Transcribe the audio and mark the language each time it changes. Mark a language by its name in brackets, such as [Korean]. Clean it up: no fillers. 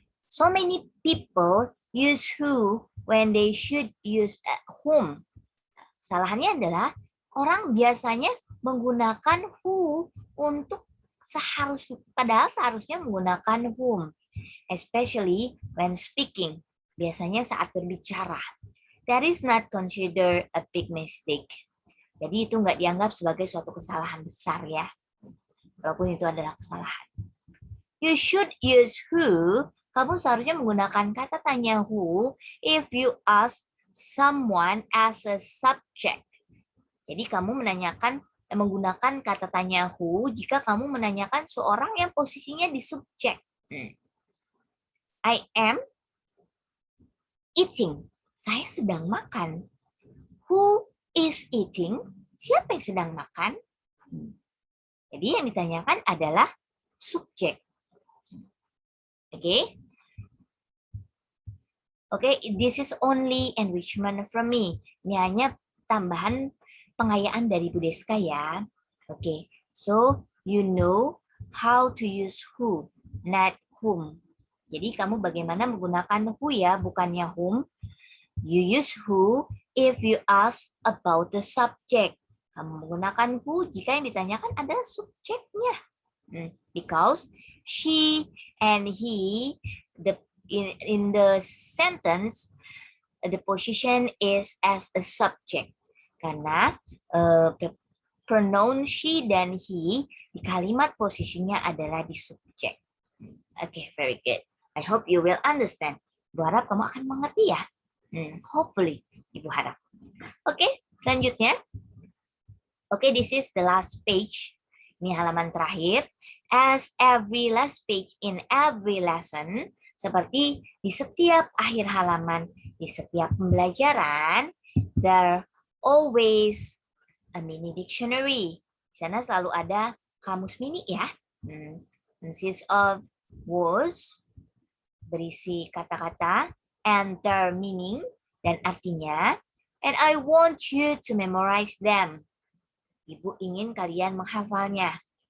[English] So many people use who when they should use whom. [Indonesian] Salahnya adalah orang biasanya menggunakan who untuk padahal seharusnya menggunakan whom, [English] especially when speaking. [Indonesian] Biasanya saat berbicara. [English] That is not considered a big mistake. [Indonesian] Jadi itu nggak dianggap sebagai suatu kesalahan besar ya. Walaupun itu adalah kesalahan. [English] You should use who. [Indonesian] Kamu seharusnya menggunakan kata tanya [English] who if you ask someone as a subject. [Indonesian] Jadi kamu menggunakan kata tanya who jika kamu menanyakan seorang yang posisinya di subjek. [English] I am eating. [Indonesian] Saya sedang makan. [English] Who is eating? [Indonesian] Siapa yang sedang makan? Jadi yang ditanyakan adalah subjek. Oke. [English] Oke, this is only enrichment from me. [Indonesian] Ini hanya tambahan pengayaan dari Bu Deska ya. [English] Oke, so you know how to use who, not whom. [Indonesian] Jadi kamu bagaimana menggunakan who ya, bukannya whom. [English] You use who if you ask about the subject. [Indonesian] Kamu menggunakan who jika yang ditanyakan adalah subjeknya. [English] Because she and he, in the sentence, the position is as a subject. [Indonesian] Karena pronoun she dan he di kalimat posisinya adalah di subjek. [English] Okay, very good. I hope you will understand. [Indonesian] Ibu harap kamu akan mengerti ya. Hopefully, Ibu harap. Okay, selanjutnya. [English] Okay, this is the last page. [Indonesian] Ini halaman terakhir. [English] As every last page in every lesson, [Indonesian] seperti di setiap akhir halaman, di setiap pembelajaran, [English] there always a mini dictionary. [Indonesian] Di sana selalu ada kamus mini ya. [English] Consists of words, [Indonesian] berisi kata-kata, [English] and their meaning, [Indonesian] dan artinya. [English] And I want you to memorize them. [Indonesian] Ibu ingin kalian menghafalnya.